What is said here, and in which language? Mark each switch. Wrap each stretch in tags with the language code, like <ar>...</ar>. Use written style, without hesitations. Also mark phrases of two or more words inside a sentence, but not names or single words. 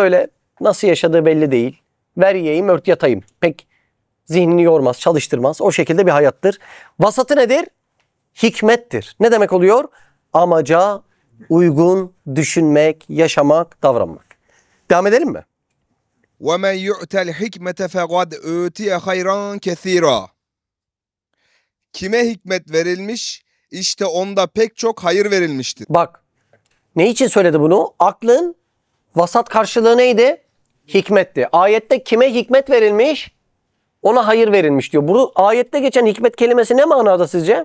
<tr>Böyle nasıl yaşadığı belli değil. Ver yiyeyim, ört yatayım. Pek zihnini yormaz, çalıştırmaz. O şekilde bir hayattır. Vasatı nedir? Hikmettir. Ne demek oluyor? Amaca uygun düşünmek, yaşamak, davranmak. Devam edelim mi?</tr> <ar>وَمَنْ يُؤْتَ الْحِكْمَةَ فَقَدْ اُوْتِيَ خَيْرًا كَثِيرًا.</ar> <tr>Kime hikmet verilmiş, işte onda pek çok hayır verilmiştir. Bak, ne için söyledi bunu? Aklın vasat karşılığı neydi? Hikmetti. Ayette kime hikmet verilmiş? Ona hayır verilmiş diyor. Bu ayette geçen hikmet kelimesi ne manada sizce?</tr>